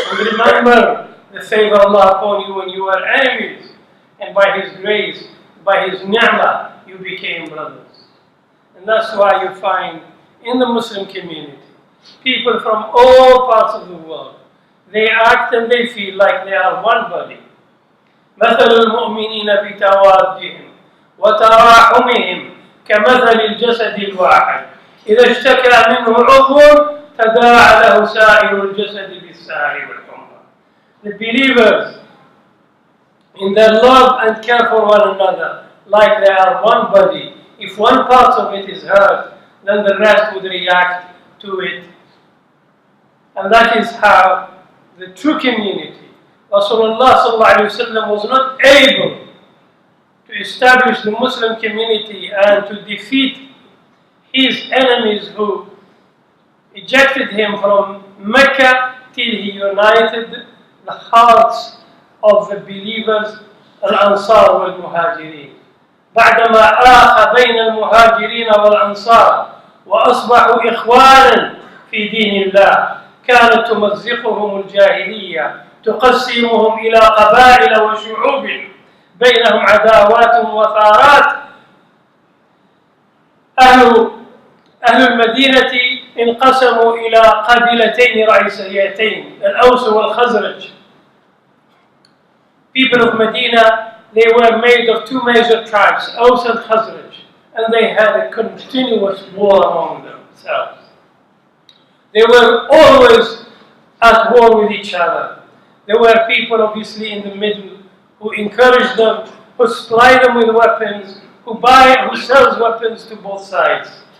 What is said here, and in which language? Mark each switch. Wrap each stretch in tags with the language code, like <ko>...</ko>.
<en>And remember the favor of Allah upon you when you were enemies. And by His grace, by His ni'mah, you became brothers. And that's why you find in the Muslim community, people from all parts of the world, they act and they feel like they are one body.</en> <ar>مثل المؤمنين في توادهم وتراحمهم كمثل الجسد الواحد إذا اشتكى منه عضو تداعى له سائر الجسد بالسهر والحمى.</ar> <en>The believers in their love and care for one another, like they are one body. If one part of it is hurt, then the rest would react to it. And that is how the true community, Rasulullah sallallahu alaihi wasallam was not able to establish the Muslim community and to defeat his enemies who ejected him from Mecca till he united the hearts of the believers</en> <ar>الأنصار والمهاجرين. بعدما آخى بين المهاجرين والأنصار وأصبحوا إخوانا في دين الله كانت تمزقهم الجاهلية تقسمهم إلى قبائل وشعوب بينهم عداوات وثارات. أهل المدينة انقسموا إلى قبيلتين رئيسيتين الأوس والخزرج.</ar> <en>People of Medina, they were made of two major tribes, Aus and Khazraj, and they had a continuous war among themselves. They were always at war with each other. There were people obviously in the middle who encourage them, who supply them with weapons, who sells weapons to both sides.</en>